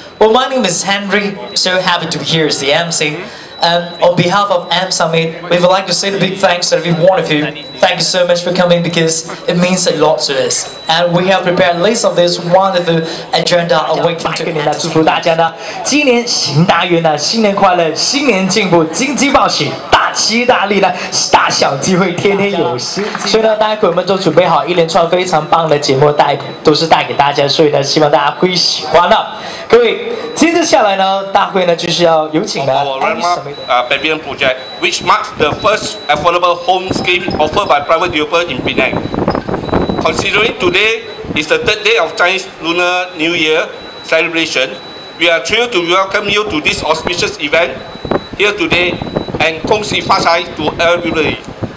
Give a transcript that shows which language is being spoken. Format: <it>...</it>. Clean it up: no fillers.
<en>Well, my name is Henry, so happy to be here as the MC. And on behalf of M Summit, we would like to say a big thanks to every one of you. Thank you so much for coming because it means a lot to us. And we have prepared a list of this wonderful agenda awaiting to</en> <zh>来祝福大家呢，今年行大运呢，新年快乐，新年进步，金鸡报喜，大吉大利呢，大小机会天天有新。所以呢，待会我们都准备好一连串非常棒的节目都是带给大家，所以呢，希望大家会喜欢的。各位，接着下来呢，大会呢就是要有请呢。</zh> <en>Pavilion project, which marks the first affordable home scheme offered by private developer in Penang. Considering today is the third day of Chinese Lunar New Year celebration, we are thrilled to welcome you to this auspicious event here today and</en> <zh>恭喜发财</zh> <en>to everybody.</en>